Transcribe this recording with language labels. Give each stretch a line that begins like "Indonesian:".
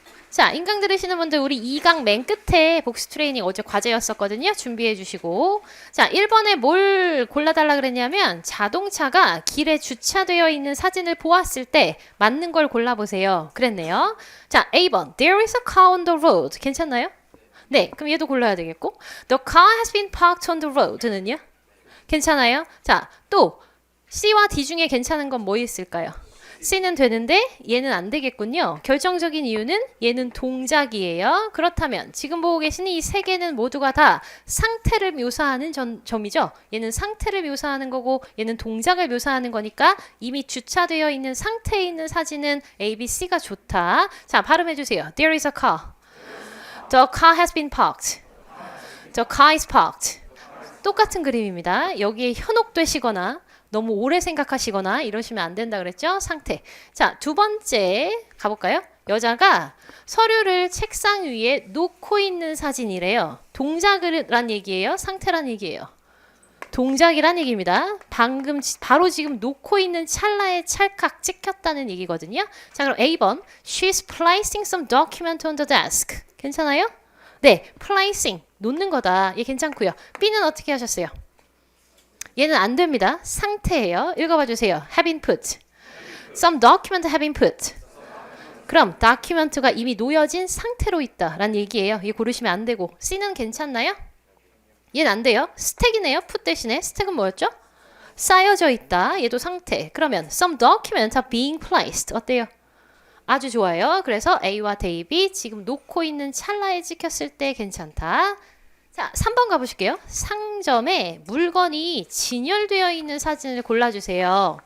Korean: 자, 인강 들으시는 분들 우리 2강 맨 끝에 복습 트레이닝 어제 과제였었거든요. 준비해 주시고. 자, 1번에 뭘 골라달라 그랬냐면 자동차가 길에 주차되어 있는 사진을 보았을 때 맞는 걸 골라보세요. 그랬네요. 자, A번
English: There is a car on the road.
Korean: 괜찮나요? 네, 그럼 얘도 골라야 되겠고
English: The car has been parked on the road는요?
Korean: 괜찮아요? 자, 또 C와 D 중에 괜찮은 건 뭐 있을까요? C는 되는데 얘는 안 되겠군요. 결정적인 이유는 얘는 동작이에요. 그렇다면 지금 보고 계시는 이 세 개는 모두가 다 상태를 묘사하는 점이죠. 얘는 상태를 묘사하는 거고 얘는 동작을 묘사하는 거니까 이미 주차되어 있는 상태에 있는 사진은 A, B, C가 좋다. 자, 발음해 주세요.
English: There is a car. The car has been parked. The car is parked.
Korean: 똑같은 그림입니다. 여기에 현혹되시거나 너무 오래 생각하시거나 이러시면 안 된다 그랬죠? 상태. 자, 두 번째 가볼까요? 여자가 서류를 책상 위에 놓고 있는 사진이래요. 동작이란 얘기예요? 상태란 얘기예요? 동작이란 얘기입니다. 방금 바로 지금 놓고 있는 찰나에 찰칵 찍혔다는 얘기거든요. 자, 그럼 A번
English: She's placing some document on the desk.
Korean: 괜찮아요? 네, placing 놓는 거다. 얘 괜찮고요. B는 어떻게 하셨어요? 얘는 안 됩니다. 상태예요. 읽어봐 주세요.
English: Have been put. Some document have been put.
Korean: 그럼 document가 이미 놓여진 상태로 있다라는 얘기예요. 얘 고르시면 안 되고. C는 괜찮나요? 얘는 안 돼요. 스택이네요. put 대신에 스택은 뭐였죠? 쌓여져 있다. 얘도 상태. 그러면
English: some documents are being placed.
Korean: 어때요? 아주 좋아요. 그래서 A와 대입이 지금 놓고 있는 찰나에 찍혔을 때 괜찮다. 자, 3번 가보실게요. 상점에 물건이 진열되어 있는 사진을 골라주세요.